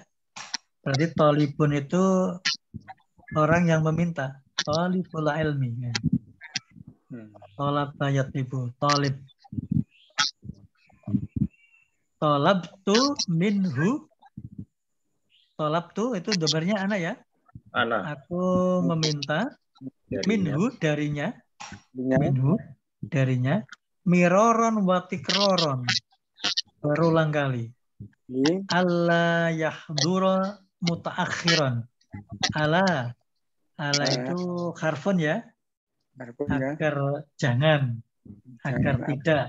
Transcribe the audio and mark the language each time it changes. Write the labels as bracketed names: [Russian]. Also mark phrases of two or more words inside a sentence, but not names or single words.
[Indonesian] Berarti tolibun itu orang yang meminta, [Arabic] طالب العلم ya. طلب يطلب، طالب. طلبت منه، طلبت [Indonesian] itu dobernya [Arabic] ana ya. Ana. [Indonesian] Aku meminta minhu, darinya, minhu darinya, [Arabic] مرارا وتكرارا, [Indonesian] berulang kali. [Arabic] ألا يحضر متأخرا. [Indonesian] Ala itu harfun ya, agar jangan, agar tidak.